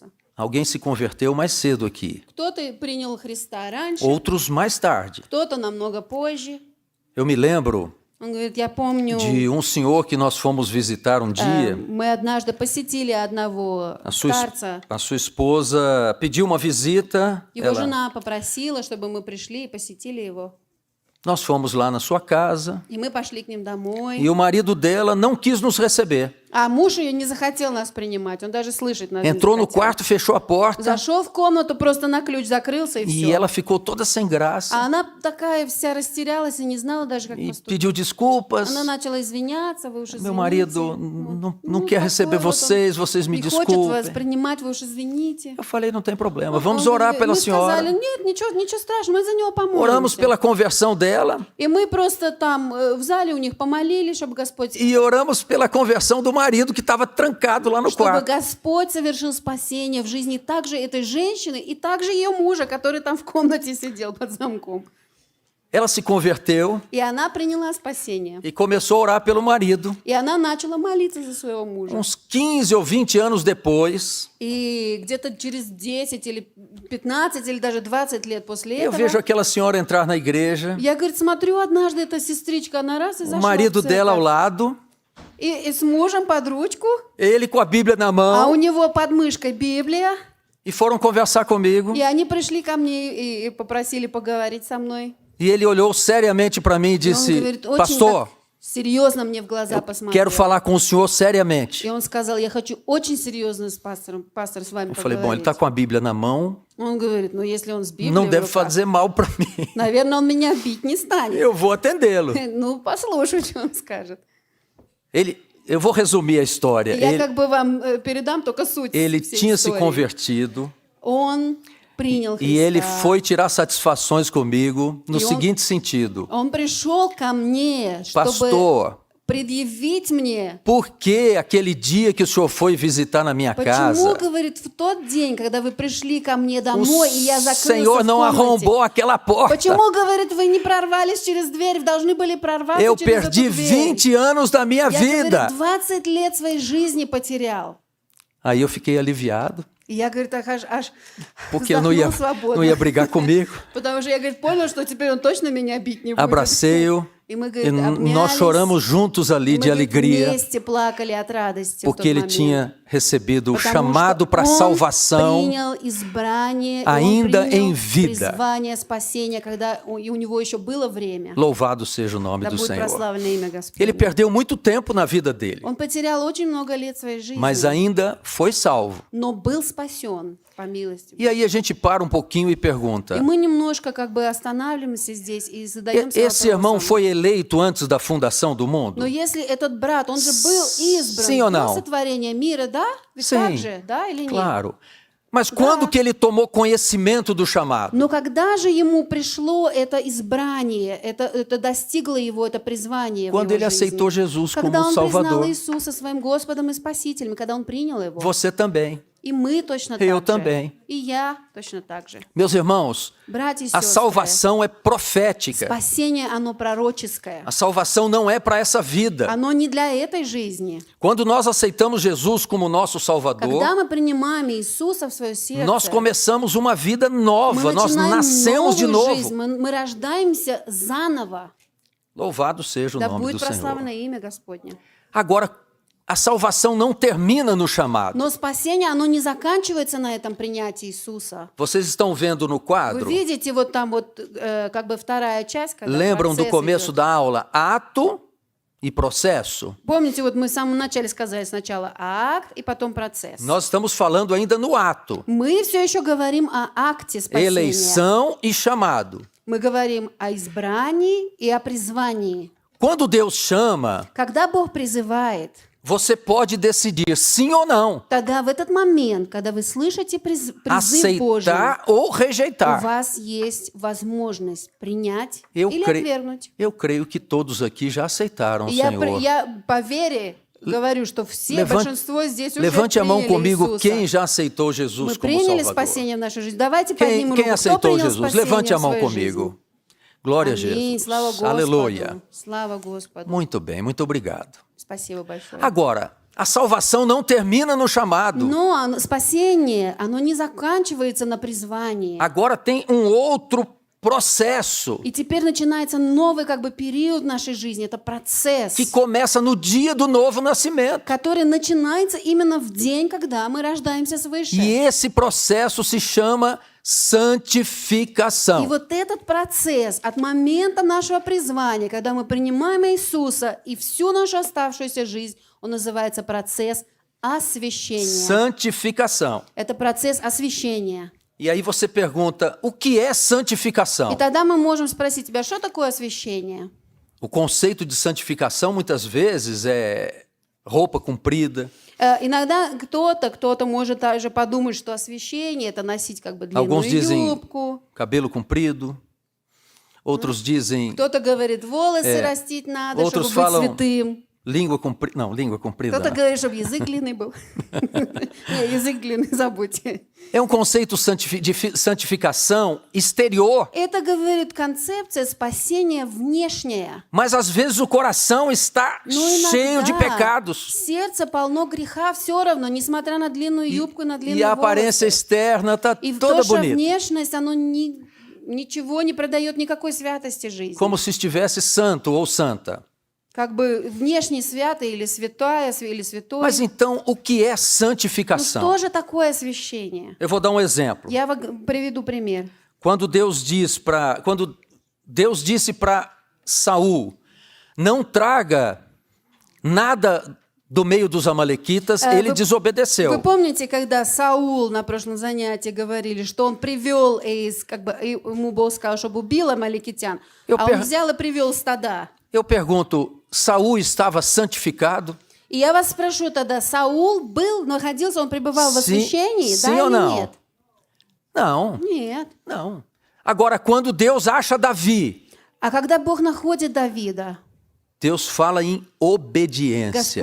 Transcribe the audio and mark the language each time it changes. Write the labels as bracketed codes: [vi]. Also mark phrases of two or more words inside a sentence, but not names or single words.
[pt] Alguém se converteu mais cedo aqui, [ru] Кто-то принял Христа раньше, [pt] outros mais tarde. [ru] кто-то намного позже. [pt] Eu me lembro [ru] Он говорит, я помню, [pt] de um senhor que nós fomos visitar um dia. [ru] мы однажды посетили одного [pt] A [ru] старца. [pt] sua esposa pediu uma visita. [ru] Его жена попросила, чтобы мы пришли и посетили его. [pt] Nós fomos lá na sua casa [ru] И мы пошли к ним домой. [pt] e o marido dela não quis nos receber. [ru] А муж ее не захотел нас принимать, он даже слышать нас не [pt] Entrou no [ru] захотел. [pt] quarto, fechou a porta [ru] Зашел в комнату, просто на ключ закрылся и [pt] e [ru] все. [pt] ela ficou toda sem graça [ru] А она такая вся растерялась и не знала даже, как [pt] e [ru] поступить. [pt] pediu desculpas. [ru] Она начала извиняться, вы уж [pt] Meu [ru] извините. [pt] marido não quer receber vocês, vocês me [ru] не хочет вас [pt] desculpem. [ru] принимать, вы уж извините. [pt] Eu falei, não tem problema, [ru] Он [pt] vamos orar [ru] говорит, [pt] pela [ru] мы сказали, [pt] senhora. [ru] нет, ничего страшного, мы за него [pt] Oramos [ru] помолимся. [pt] pela conversão dela [ru] И мы просто там в зале у них помолились, чтобы Господь, [pt] e oramos pela conversão do marido que estava trancado lá no [ru] чтобы [pt] quarto. [ru] Господь совершил спасение в жизни также этой женщины и также ее мужа, который там в комнате сидел под замком. [pt] Ela se converteu [ru] И она приняла спасение. [pt] e começou a orar pelo marido. [ru] И она начала молиться за своего мужа. [pt] Uns 15 ou 20 anos depois, [ru] И где-то через 10 или 15 или даже 20 лет после [pt] eu [ru] этого, [pt] vejo aquela senhora entrar na igreja, [ru] я, говорит, смотрю, однажды эта сестричка, она раз и [pt] o [ru] зашла [pt] marido [ru] в [pt] dela ao [ru] церковь. [pt] lado, [ru] И с мужем под ручку, [pt] ele com a Bíblia na [ru] а у [pt] mão, [ru] него под мышкой Библия. [pt] e foram conversar comigo. [ru] И они пришли ко мне и попросили поговорить со мной. [pt] E ele olhou seriamente para mim e [ru] И он [pt] disse, [ru] говорит, очень [pt] pastor, [ru] так серьезно мне в глаза посмотрел. [pt] quero falar com o senhor seriamente. [ru] И он сказал, я хочу очень серьезно с пастором, пастор, с вами [pt] Eu falei, bom, ele [ru] поговорить. [pt] está com a Bíblia na mão, [ru] Он говорит, ну если он с Библией [pt] não [ru] в [pt] deve [ru] руках, [pt] fazer mal para mim. [ru] наверное, он меня бить не станет. [pt] Eu vou atendê-lo. [ru] Ну, послушай, что он скажет. [pt] Eu vou resumir a história. [ru] Я как бы вам передам только суть [pt] Ele [ru] всей [pt] tinha se [ru] истории. [pt] convertido [ru] Он принял Христа. [pt] e ele foi tirar satisfações comigo no E seguinte sentido. [ru] Он пришел ко мне, чтобы [pt] Pastor, [ru] предъявить мне, [pt] por que aquele dia que o senhor foi visitar na minha [ru] почему, [pt] casa, [ru] говорит, в тот день, когда вы пришли ко мне [pt] o [ru] домой, и я закрылся [pt] Senhor [ru] в [pt] não [ru] комнате, [pt] arrombou aquela porta? [ru] почему, говорит, вы не прорвались через дверь, должны были прорваться [pt] Eu [ru] через [pt] perdi [ru] эту дверь? [pt] 20 anos da minha [ru] Я, [pt] vida. [ru] говорит, 20 лет своей жизни потерял. [pt] Aí eu fiquei aliviado, [ru] И я, говорит, аж [pt] porque eu não ia [ru] вздохнул свободно. [pt] brigar comigo. [ru] Потому что я, говорит, понял, что теперь он точно меня бить не будет. [pt] Abracei-o [ru] И мы, [pt] E [ru] говорит, [pt] nós [ru] обнялись, [pt] choramos juntos ali [ru] и мы, [pt] de [ru] говорит, [pt] alegria, [ru] вместе плакали от радости в тот [pt] porque ele [ru] момент. [pt] tinha recebido o [ru] Потому [pt] chamado [ru] что [pt] para a [ru] он [pt] salvação [ru] принял избрание, и [pt] ainda [ru] он [pt] em [ru] принял [pt] vida. [ru] призвание спасения, когда и у него еще было время. [pt] Louvado seja o nome [ru] Да [pt] do [ru] будет [pt] Senhor. [ru] прославлено имя Господне. [pt] Ele perdeu muito tempo na vida dele, [ru] Он потерял очень много лет своей жизни, [pt] mas ainda foi salvo. [ru] но был спасен по милости. [pt] E aí a gente para um pouquinho e [ru] И [pt] pergunta: [ru] мы немножко как бы останавливаемся здесь и задаемся [pt] esse irmão [ru] вопросом. [pt] foi eleito antes da fundação do mundo? [ru] Но если этот брат, он же был избран [pt] Sim ou não? [ru] до сотворения мира, да? Ведь [pt] Sim, [ru] так же, да или нет? [pt] claro. Mas quando que ele tomou conhecimento do chamado? [ru] Но когда же ему пришло это избрание, это достигло его, это призвание [pt] Quando [ru] в [pt] ele [ru] его [pt] aceitou [ru] жизни? [pt] Jesus [ru] Когда [pt] como [ru] он признал [pt] Salvador. [ru] Иисуса своим Господом и Спасителем, когда он принял его. [pt] Você também. [ru] И мы точно [pt] Eu [ru] так же. [pt] também. [ru] И я точно так же. [pt] Meus irmãos, [ru] Братья и [pt] a [ru] сестры, [pt] salvação é profética. [ru] спасение, оно пророческое. [pt] A salvação não é para essa vida. [ru] Оно не для этой жизни. [pt] Quando nós aceitamos Jesus como nosso Salvador, [ru] Когда мы принимаем Иисуса в свое сердце, [pt] nós começamos uma vida nova, [ru] мы [pt] nós [ru] начинаем [pt] nascemos de [ru] новую жизнь, [pt] novo. [ru] мы рождаемся заново. [pt] Louvado seja o [ru] Да [pt] nome do [ru] будет [pt] Senhor. [ru] прославлено имя Господне. [pt] Agora, a salvação não termina no chamado. [ru] Но спасение, оно не заканчивается на этом принятии Иисуса. [pt] Vocês estão vendo no [ru] Вы [pt] quadro? [ru] видите, вот там вот как бы вторая часть, когда [pt] Lembram do [ru] процесс [pt] começo [ru] идет. [pt] da aula? Ato e processo. [ru] Помните, вот мы в самом начале сказали сначала акт и потом процесс. [pt] Nós estamos falando ainda no ato. [ru] Мы все еще говорим о акте спасения. [pt] Eleição e chamado. [ru] Мы говорим о избрании и о призвании. [pt] Quando Deus chama, [ru] Когда Бог призывает, [pt] você pode decidir sim ou não, [ru] тогда в этот момент, когда вы слышите призыв Божий, [pt] aceitar ou [ru] у [pt] rejeitar. [ru] вас есть возможность принять [pt] Eu, [ru] или отвергнуть. [pt] eu creio que todos aqui já aceitaram o [ru] И [pt] Senhor. [ru] я по вере говорю, что все, большинство здесь уже [pt] Levante a mão [ru] приняли [pt] comigo [ru] Иисуса. [pt] quem já aceitou Jesus [ru] Мы [pt] como [ru] приняли [pt] Salvador. [ru] спасение в нашу жизнь. Давайте [pt] Quem, [ru] поднимем [pt] quem [ru] руку. Кто [pt] aceitou [ru] принял [pt] Jesus? [ru] спасение [pt] Levante a [ru] в [pt] mão [ru] своей [pt] comigo. [ru] жизни? [pt] Glória a [ru] Аминь. [pt] Jesus. [ru] Слава Господу. [pt] Aleluia. [ru] Слава Господу. [pt] Muito bem, muito obrigado. [ru] Спасибо большое. [pt] Agora, a salvação não termina no chamado. [ru] Но спасение, оно не заканчивается на призвании. [pt] Agora tem um outro processo [ru] И теперь начинается новый как бы период нашей жизни. Это процесс, [pt] que começa no dia do novo nascimento. [ru] который начинается именно в день, когда мы рождаемся свыше. [pt] E esse processo se chama [ru] И [pt] santificação. [ru] вот этот процесс от момента нашего призвания, когда мы принимаем Иисуса и всю нашу оставшуюся жизнь, он называется процесс освящения. [pt] Santificação. [ru] Это процесс освящения. [pt] E aí você pergunta, o que é [ru] И [pt] santificação? [ru] тогда мы можем спросить тебя, что такое освящение? [pt] O conceito de santificação muitas vezes é roupa comprida. [ru] Иногда кто-то может также подумать, что освящение – это носить как бы [pt] Alguns [ru] длинную [pt] dizem [ru] юбку. [pt] cabelo comprido. Outros dizem [ru] Кто-то говорит, волосы растить надо, чтобы [pt] outros [ru] быть [pt] falam [ru] святым. [pt] língua comprida. Não, língua comprida. [ru] Кто-то [pt] não. [ru] говорит, чтобы язык длинный был. Не, язык длинный, забудьте. [pt] É um conceito de santificação exterior, [ru] Это, говорит, концепция спасения внешняя. [pt] mas às vezes o coração está [ru] Но [pt] cheio de [ru] иногда [pt] pecados. [ru] сердце полно греха все равно, несмотря на длинную юбку и на [pt] E [ru] длинные [pt] a aparência [ru] волосы. [pt] externa está [ru] И в [pt] toda [ru] то, что [pt] bonita, [ru] внешность, оно ничего не придает никакой святости жизни. [pt] como se estivesse santo ou santa. [ru] Как бы внешне святый или святая, или святой. [pt] Mas então, o que é [ru] Ну, [pt] santificação? [ru] что же такое освящение? [pt] Eu vou dar um exemplo. [ru] Я приведу пример. [pt] Quando Deus disse para Saul, não traga nada do meio dos amalequitas, ele desobedeceu. [ru] Вы помните, когда Саул на прошлом занятии говорили, что он привел, ему Бог сказал, чтобы убил амаликитян, а он взял и привел стада. [pt] Eu pergunto, Saul estava santificado? [ru] И я вас спрошу тогда, Саул находился, он пребывал в освящении, да [pt] sim ou [ru] или [pt] não? [ru] нет? [pt] Não, [ru] Нет. [pt] não. Agora, quando Deus acha Davi, [ru] А когда Бог находит Давида, [pt] Deus fala em obediência.